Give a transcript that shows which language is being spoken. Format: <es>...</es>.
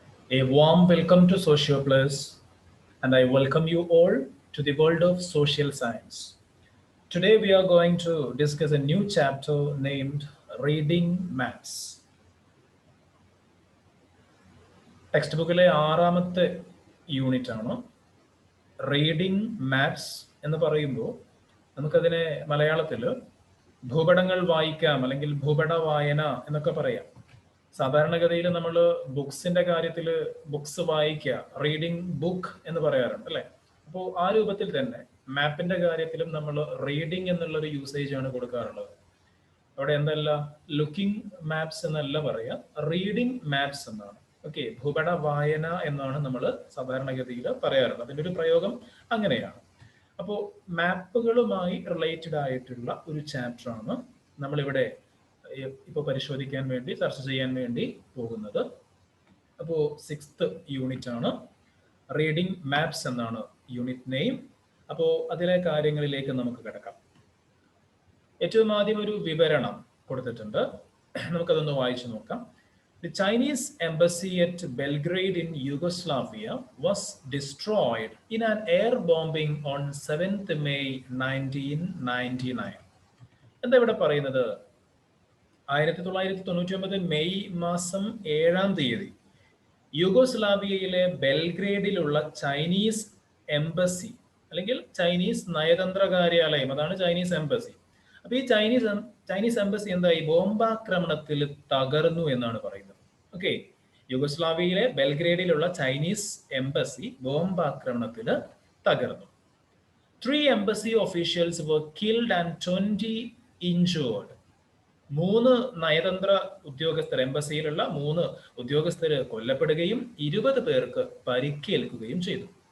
<en>A warm welcome to Socio Plus, and I welcome you all to the world of social science. Today, we are going to discuss a new chapter named Reading Maps.</en> <ml>Text ബുക്കിലെ ആറാമത്തെ unit ആണ് reading maps എന്ന് പറയുമ്പോൾ നമുക്കതിനെ മലയാളത്തിൽ ഭൂപടങ്ങൾ വായിക്കാം അല്ലെങ്കിൽ ഭൂപട വായന എന്നൊക്കെ പറയാം. സാധാരണഗതിയിൽ നമ്മൾ ബുക്സിന്റെ കാര്യത്തിൽ ബുക്സ് വായിക്കുക, റീഡിംഗ് ബുക്ക് എന്ന് പറയാറുണ്ട് അല്ലെ. അപ്പോൾ ആ രൂപത്തിൽ തന്നെ മാപ്പിന്റെ കാര്യത്തിലും നമ്മൾ റീഡിംഗ് എന്നുള്ളൊരു യൂസേജ് ആണ് കൊടുക്കാറുള്ളത്. അവിടെ എന്തല്ല ലുക്കിംഗ് മാപ്സ് എന്നല്ല പറയാ, റീഡിംഗ് മാപ്സ് എന്നാണ്. ഓക്കെ, ഭൂപട വായന എന്നാണ് നമ്മൾ സാധാരണഗതിയിൽ പറയാറുള്ളത്. അതിൻ്റെ ഒരു പ്രയോഗം അങ്ങനെയാണ്. അപ്പോൾ മാപ്പുകളുമായി റിലേറ്റഡ് ആയിട്ടുള്ള ഒരു ചാപ്റ്റർ ആണ് നമ്മളിവിടെ ഇപ്പോൾ പരിശോധിക്കാൻ വേണ്ടി, ചർച്ച ചെയ്യാൻ വേണ്ടി പോകുന്നത്. അപ്പോൾ 6th യൂണിറ്റ് ആണ്, റീഡിംഗ് മാപ്സ് എന്നാണ് യൂണിറ്റ് നെയിം. അപ്പോൾ അതിലെ കാര്യങ്ങളിലേക്ക് നമുക്ക് കിടക്കാം. ഏറ്റവും ആദ്യം ഒരു വിവരണം കൊടുത്തിട്ടുണ്ട്, നമുക്കതൊന്ന് വായിച്ചു നോക്കാം.</ml> <en>The Chinese embassy at Belgrade in Yugoslavia was destroyed in an air bombing on 7th May 1999.</en> <ml>എന്താ ഇവിടെ പറയുന്നത്? 1999 മെയ് മാസം 7-ാം തീയതി യുഗോസ്ലാവിയയിലെ ബെൽഗ്രേഡിലുള്ള ചൈനീസ് എംബസി അല്ലെങ്കിൽ ചൈനീസ് നയതന്ത്ര കാര്യാലയം, അതാണ് ചൈനീസ് എംബസി. അപ്പൊ ഈ ചൈനീസ് എംബസി എന്തായി? ബോംബാക്രമണത്തിൽ തകർന്നു എന്നാണ് പറയുന്നത്. ഓക്കെ, യുഗോസ്ലാവിയയിലെ ബെൽഗ്രേഡിലുള്ള ചൈനീസ് എംബസി ബോംബാക്രമണത്തിൽ തകർന്നു.</ml> <en>3 embassy officials were killed and 20 injured.</en> <ml>3 നയതന്ത്ര ഉദ്യോഗസ്ഥർ, എംബസിയിലുള്ള 3 ഉദ്യോഗസ്ഥർ കൊല്ലപ്പെടുകയും 20 പേർക്ക് പരിക്കേൽക്കുകയും ചെയ്തു.</ml>